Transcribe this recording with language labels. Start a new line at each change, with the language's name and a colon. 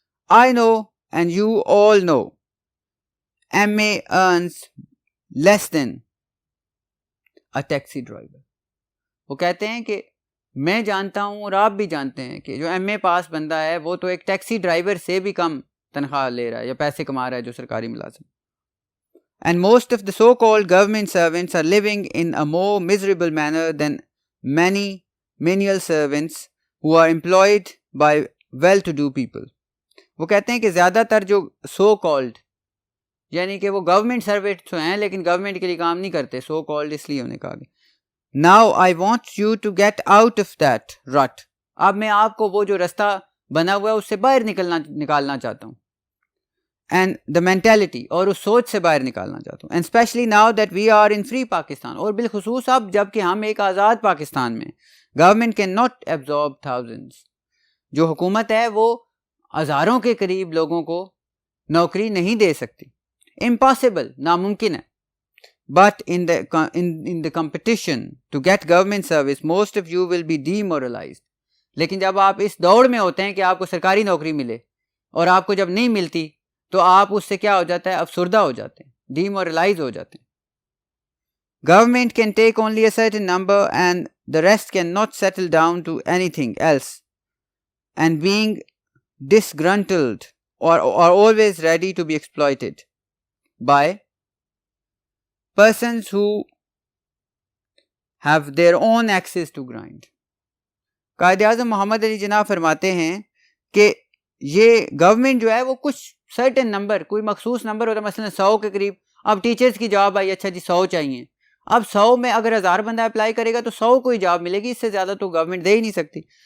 English: I know, and you all know, MA earns less than a taxi driver.
Urdu: وہ کہتے ہیں کہ میں جانتا ہوں اور آپ بھی جانتے ہیں کہ جو MA پاس بندہ ہے وہ تو ایک ٹیکسی ڈرائیور سے بھی کم تنخواہ لے رہا ہے یا پیسے کما رہا ہے جو سرکاری ملازم.
English: And most of the so-called government servants are living in a more miserable manner than many menial servants who are employed by well-to-do people.
Urdu: وہ کہتے ہیں کہ زیادہ تر جو سو کالڈ، یعنی کہ وہ گورنمنٹ سروینٹس ہیں لیکن گورنمنٹ کے لیے کام نہیں کرتے، سو کالڈ اس لیے انہیں کہا گیا.
English: Now I want you to get out of that rut.
Urdu: اب میں آپ کو وہ جو رستہ بنا ہوا ہے اس سے باہر نکالنا چاہتا ہوں.
English: And the mentality،
Urdu: اور اس سوچ سے باہر نکالنا چاہتا ہوں.
English: And especially now that we are in free Pakistan،
Urdu: اور بالخصوص اب جب کہ ہم ایک آزاد پاکستان میں،
English: government cannot absorb thousands.
Urdu: جو حکومت ہے وہ ہزاروں کے قریب لوگوں کو نوکری نہیں دے سکتی.
English: Impossible،
Urdu: ناممکن ہے.
English: But in the competition to get government service, most of you will be demoralized.
Urdu: لیکن جب آپ اس دوڑ میں ہوتے ہیں کہ آپ کو سرکاری نوکری ملے اور آپ کو جب نہیں ملتی تو آپ اس سے کیا ہو جاتا ہے؟ افسردہ ہو جاتے ہیں، ڈیمورلائز ہو جاتے ہیں.
English: Government can take only a certain number and the rest cannot settle down to anything else, and being disgruntled or always ready to be exploited by persons who have their own access to grind.
Urdu: Quaid Azam محمد علی جناح فرماتے ہیں کہ یہ government جو ہے وہ کچھ certain number, کوئی مخصوص نمبر ہوتا ہے، مثلا 100 کے قریب. اب ٹیچرز کی جاب آئی، اچھا جی 100 چاہیے. اب 100 میں اگر 1000 بندہ اپلائی کرے گا تو 100 کو ہی جاب ملے گی، اس سے زیادہ تو گورنمنٹ دے ہی نہیں سکتی.